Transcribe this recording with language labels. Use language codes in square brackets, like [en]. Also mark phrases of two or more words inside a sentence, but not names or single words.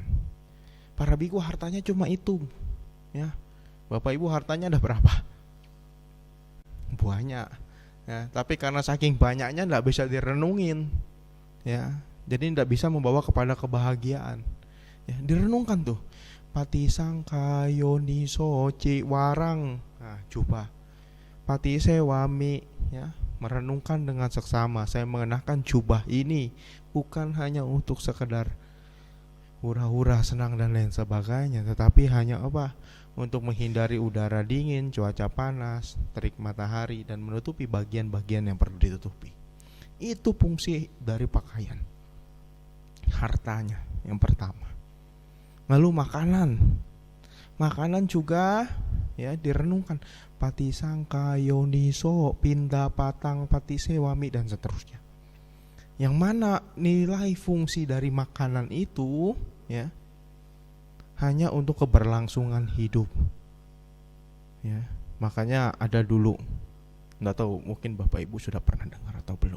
[id] Para bhikkhu hartanya cuma itu. Ya. Bapak Ibu hartanya ada berapa? Banyak. Ya, tapi karena saking banyaknya enggak bisa direnungin. Ya. Jadi tidak bisa membawa kepada kebahagiaan. Ya, direnungkan tuh. [pi] Patisangka yoniso ciwarang. [id] Nah, coba. Patisewami, ya, merenungkan dengan seksama. Saya mengenakan jubah ini bukan hanya untuk sekedar hura-hura, senang dan lain sebagainya, tetapi hanya apa? Untuk menghindari udara dingin, cuaca panas, terik matahari dan menutupi bagian-bagian yang perlu ditutupi. Itu fungsi dari pakaian. Hartanya yang pertama. Lalu makanan juga ya direnungkan. [pi] Patisangka yoniso pinda patang patisewami [id] dan seterusnya. Yang mana nilai fungsi dari makanan itu ya hanya untuk keberlangsungan hidup. Ya, makanya ada dulu, enggak tahu mungkin Bapak Ibu sudah pernah dengar atau belum.